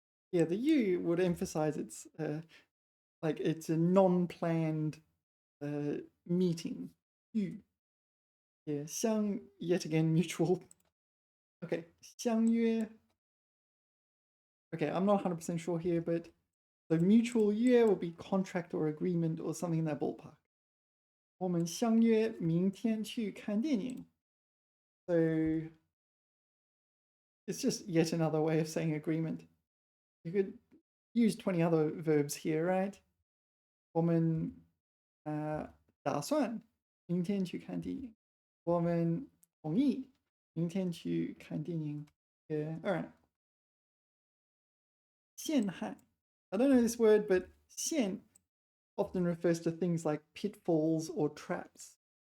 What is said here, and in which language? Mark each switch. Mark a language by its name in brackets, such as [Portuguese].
[English] Yeah, the you would emphasize it's like it's a non-planned meeting. You. Yeah, 相, yet again, mutual. Okay, 相约. Okay, I'm not 100% sure here, but the mutual 约 will be contract or agreement or something in that ballpark. [Chinese] 我们相约明天去看电影. [English] So it's just yet another way of saying agreement. You could use 20 other verbs here, right? [Chinese] 我们打算明天去看电影. 我们同意明天去看电影. [English] Yeah, all right. [Chinese] 陷害. [English] I don't know this word, but 陷 often refers to things like pitfalls or traps.